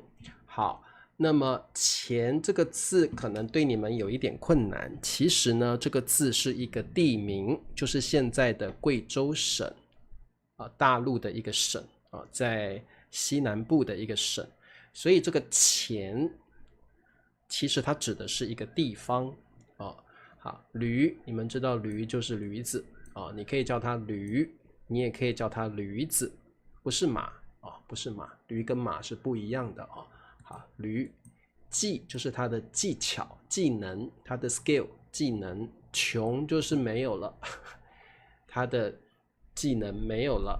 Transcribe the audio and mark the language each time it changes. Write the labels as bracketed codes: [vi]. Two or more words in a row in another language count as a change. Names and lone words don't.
[zh] 好，那麼黔這個字可能對你們有一點困難。其實呢，這個字是一個地名，就是現在的貴州省大陸的一個省在西南部的一個省。所以這個黔其實它指的是一個地方。好，驢，你們知道驢就是驢子你可以叫它驢，你也可以叫它驢子，不是馬不是馬，驢跟馬是不一樣的好，驢，技就是它的技巧、技能，它的 skill 技能，窮就是沒有了，它的技能沒有了。